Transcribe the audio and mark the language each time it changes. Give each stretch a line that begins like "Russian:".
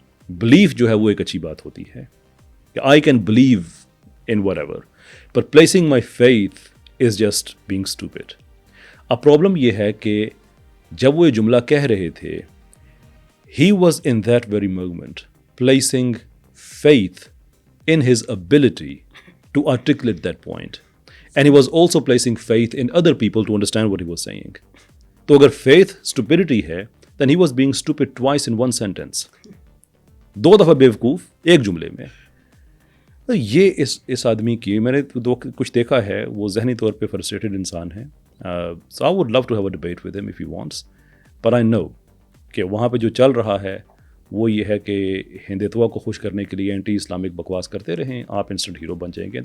Urdu: Belief جو ہے وہ ایک اچھی بات ہوتی ہے کہ
English: I can believe in whatever, but placing my faith is just being stupid.
Urdu: اب پرابلم یہ ہے کہ جب وہ یہ جملہ کہہ رہے تھے,
English: he was in that very moment placing faith in his ability to articulate that point. And he was also placing faith in other people to understand what he was saying.
Urdu: تو اگر
English: faith stupidity ہے, then he was being stupid twice in one sentence.
Urdu: 2 دفعہ بیوقوف ایک جملے میں. یہ اس آدمی کی میں نے کچھ دیکھا ہے, وہ ذہنی طور پہ فرسٹریٹڈ انسان ہے.
English: So I would love to have a debate with him if he wants, but I know
Urdu: کہ وہاں پہ جو چل رہا ہے وہ یہ ہے کہ ہندوتوا کو خوش کرنے کے لیے اینٹی اسلامک بکواس کرتے رہیں, آپ انسٹنٹ ہیرو بن جائیں گے.